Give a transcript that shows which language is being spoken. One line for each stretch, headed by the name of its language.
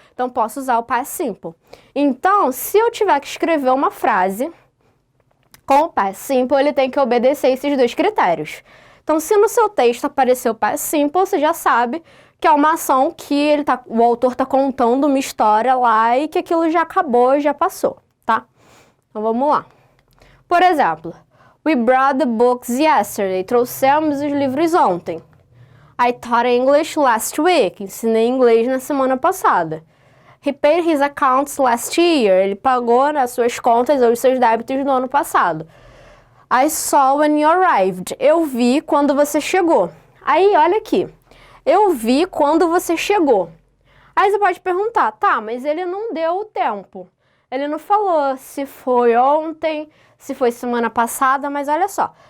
Portuguese: Então, posso usar o Past Simple. Então, se eu tiver que escrever uma frase com o Past Simple, ele tem que obedecer esses dois critérios. Então, se no seu texto aparecer o Past Simple, você já sabe que é uma ação que o autor está contando uma história lá e que aquilo já acabou, já passou, tá? Então, vamos lá. Por exemplo,
English: we brought the books yesterday.
Portuguese: Trouxemos os livros ontem.
English: I taught English last week.
Portuguese: Ensinei inglês na semana passada.
English: He paid his accounts last year.
Portuguese: Ele pagou as suas contas ou os seus débitos no ano passado.
English: I saw when you arrived.
Portuguese: Eu vi quando você chegou. Aí, olha aqui. Eu vi quando você chegou. Aí você pode perguntar, mas ele não deu o tempo. Ele não falou se foi ontem, se foi semana passada, mas olha só.